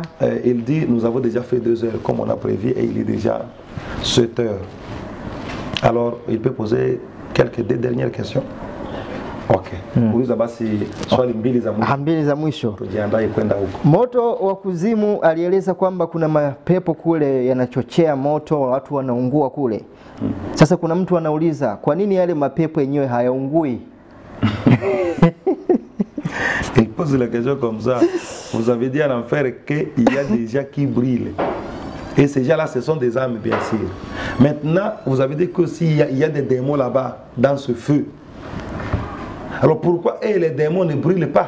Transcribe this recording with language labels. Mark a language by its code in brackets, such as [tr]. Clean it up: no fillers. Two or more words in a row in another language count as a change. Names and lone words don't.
[fr] il dit nous avons déjà fait 2 heures comme on a prévu et il est déjà 7 heures. Alors il peut poser quelques dernières questions. [sw] Okay. Uliza basi swali mbili za mwisho. Mbili za mwisho. Tujiandae kwenda huko. Moto wa kuzimu alieleza kwamba kuna mapepo kule yanachochea moto, watu wanaungua kule. Sasa kuna mtu anauliza, kwa nini yale mapepo yenyewe hayaungui? [fr] Il pose la question comme ça. Vous avez dit à l'enfer qu'il y a des gens qui brillent. Et ces gens-là, ce sont des âmes, bien sûr. Maintenant, vous avez dit que s'il y a des démons là-bas, dans ce feu. Alors pourquoi les démons ne brillent pas?